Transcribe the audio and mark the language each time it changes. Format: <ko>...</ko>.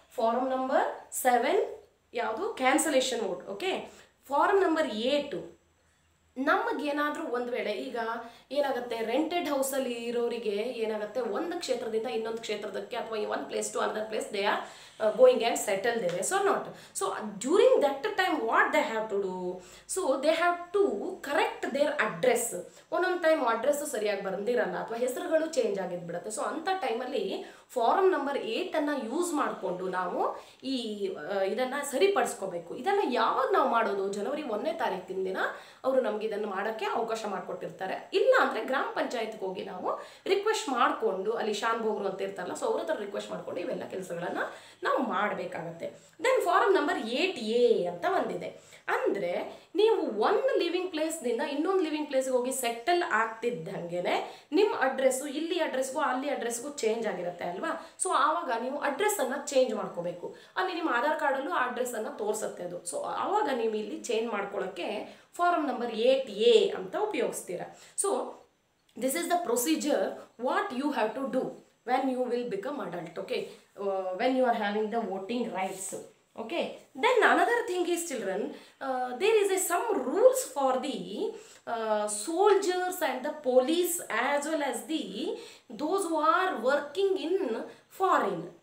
<kn>Farm number 7 ಯಾವುದು? Cancellation vote. Okay, farm number 8 ನಮಗೇನಾದರೂ ಒಂದು ವೇಳೆ ಈಗ ಏನಾಗುತ್ತೆ, ರೆಂಟೆಡ್ ಹೌಸಲ್ಲಿ ಇರೋರಿಗೆ ಏನಾಗುತ್ತೆ, ಒಂದು ಕ್ಷೇತ್ರದಿಂದ ಇನ್ನೊಂದು ಕ್ಷೇತ್ರದಕ್ಕೆ ಅಥವಾ</kn> <en>One place to another place they are going and settle there, so not. So during that time what they have to do, so they have to correct their address.</en> <kn>ಒಂದೊಂದು ಟೈಮ್ ಅಡ್ರೆಸ್ಸು ಸರಿಯಾಗಿ ಬಂದಿರಲ್ಲ ಅಥವಾ ಹೆಸರುಗಳು change ಆಗಿದ್ಬಿಡುತ್ತೆ. So ಅಂಥ ಟೈಮಲ್ಲಿ farm number 8 use ಮಾಡಿಕೊಂಡು ನಾವು ಈ ಇದನ್ನು ಸರಿಪಡಿಸ್ಕೋಬೇಕು. ಇದನ್ನು ಯಾವಾಗ ನಾವು ಮಾಡೋದು? ಜನವರಿ 1ನೇ ತಾರೀಕಿನ ದಿನ ಅವರು ನಮ್ಗೆ ಇದನ್ನು ಮಾಡೋಕ್ಕೆ ಅವಕಾಶ ಮಾಡಿಕೊಟ್ಟಿರ್ತಾರೆ. ಇಲ್ಲ ಅಂದರೆ ಗ್ರಾಮ ಪಂಚಾಯತ್ಗೆ ಹೋಗಿ ನಾವು ರಿಕ್ವೆಸ್ಟ್ ಮಾಡಿಕೊಂಡು, ಅಲ್ಲಿ ಶಾನ್ ಭೋಗ್ರು ಅಂತ ಇರ್ತಾರಲ್ಲ, ಸೊ ಅವ್ರ ಹತ್ರ ರಿಕ್ವೆಸ್ಟ್ ಮಾಡಿಕೊಂಡು ಇವೆಲ್ಲ ಕೆಲಸಗಳನ್ನು ನಾವು ಮಾಡಬೇಕಾಗತ್ತೆ. ದೆನ್ ಫಾರಮ್ ನಂಬರ್ 8A ಅಂತ ಒಂದಿದೆ. ಅಂದರೆ ನೀವು ಒಂದು ಲಿವಿಂಗ್ ಪ್ಲೇಸ್ನಿಂದ ಇನ್ನೊಂದು ಲಿವಿಂಗ್ ಪ್ಲೇಸ್ಗೆ ಹೋಗಿ ಸೆಟಲ್ ಆಗ್ತಿದ್ದಂಗೆ ನಿಮ್ಮ ಅಡ್ರೆಸ್ಸು ಇಲ್ಲಿ ಅಡ್ರೆಸ್ಗೂ ಅಲ್ಲಿ ಅಡ್ರೆಸ್ಗೂ ಚೇಂಜ್ ಆಗಿರುತ್ತೆ ಅಲ್ವಾ. ಸೊ ಆವಾಗ ನೀವು ಅಡ್ರೆಸ್ಸನ್ನು ಚೇಂಜ್ ಮಾಡ್ಕೋಬೇಕು. ಅಲ್ಲಿ ನಿಮ್ಮ ಆಧಾರ್ ಕಾರ್ಡಲ್ಲೂ ಆ ಅಡ್ರೆಸ್ಸನ್ನು ತೋರಿಸುತ್ತೆ ಅದು. ಸೊ ಆವಾಗ ನೀವು ಇಲ್ಲಿ ಚೇಂಜ್ ಮಾಡ್ಕೊಳ್ಳೋಕ್ಕೆ ಫಾರಮ್ ನಂಬರ್ 8A ಅಂತ ಉಪಯೋಗಿಸ್ತೀರ.</kn> <en>So this is the procedure what you have to do when you will become adult. Okay, when you are having the voting rights. Okay, then another thing is, children, there is some rules for the soldiers and the police as well as those who are working in foreign.</en>